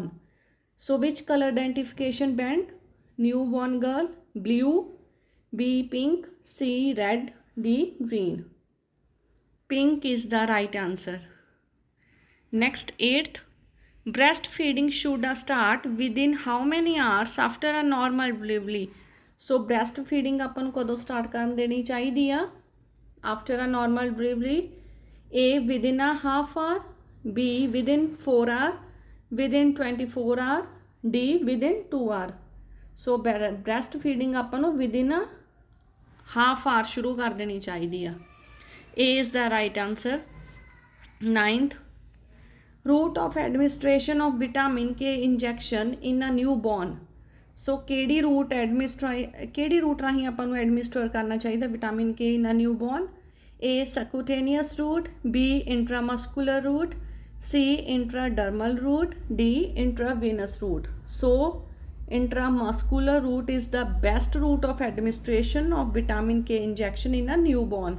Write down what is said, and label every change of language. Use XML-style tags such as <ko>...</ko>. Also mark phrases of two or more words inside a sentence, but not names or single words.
<en>So which color identification band? Newborn girl, blue, B pink, C red, D green. Pink is the right answer. Next, eighth, breastfeeding should start within how many hours after a normal delivery? So breastfeeding</en> <pa>ਆਪਾਂ ਨੂੰ ਕਦੋਂ ਸਟਾਰਟ ਕਰਨ ਦੇਣੀ ਚਾਹੀਦੀ ਆ?</pa> <en>After a normal delivery. A within a half hour, B within 4 hour, within 24 hour, D within 2 hour. So breastfeeding</en> <pa>ਆਪਾਂ ਨੂੰ</pa> <en>within a half hour</en> <pa>ਸ਼ੁਰੂ ਕਰ ਦੇਣੀ ਚਾਹੀਦੀ ਆ।</pa> <en>A is the right answer. Ninth, route of administration of vitamin K injection in a newborn.</en> <pa>So ਕਿਹੜੀ ਰੂਟ ਰਾਹੀਂ ਆਪਾਂ ਨੂੰ ਐਡਮਿਨਿਸਟਰ ਕਰਨਾ ਚਾਹੀਦਾ</pa> <en>vitamin K in a newborn? A subcutaneous route, B intramuscular route, C intradermal route, D intravenous route. So intramuscular route is the best route of administration of vitamin K injection in a newborn.</en>